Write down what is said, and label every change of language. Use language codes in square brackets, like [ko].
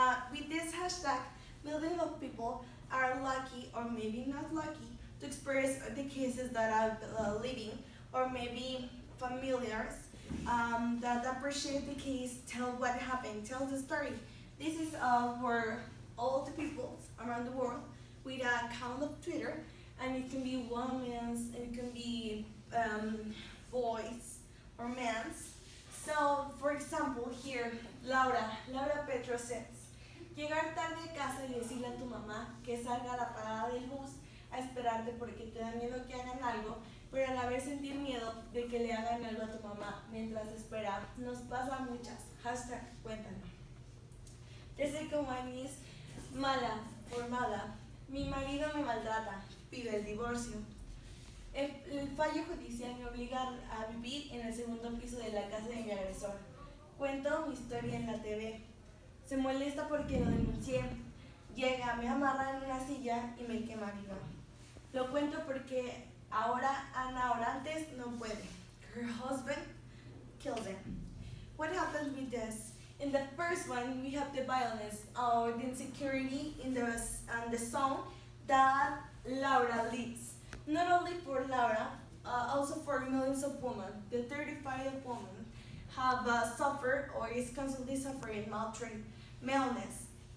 [en] With this hashtag, millions of people are lucky or maybe not lucky to express the cases that are living, or maybe familiars that appreciate the case, tell what happened, tell the story. This is for all the people around the world with an account of Twitter, and it can be women's, and it can be boys or men's. So, for example, here, Laura Petro says, [es] llegar tarde a casa y decirle a tu mamá que salga a la parada del bus a esperarte porque te da miedo que hagan algo, pero a la vez sentir miedo de que le hagan algo a tu mamá mientras espera. Nos pasa a muchas. Hashtag cuéntanos. [en] The second one is [es] mala, formada. Mi marido me maltrata, pido el divorcio. El fallo judicial me obliga a vivir en el segundo piso de la casa de mi agresor. Cuento mi historia en la TV. Se molesta porque lo denuncié. Llega, me amarra en una silla y me quema viva. Lo cuento porque ahora antes no puede. [en] Her husband kills him. What happens with this? In the first one, we have the violence or the insecurity in the song that Laura leads. Not only for Laura, also for millions of women. The 35 women have suffered or is constantly suffering maleness.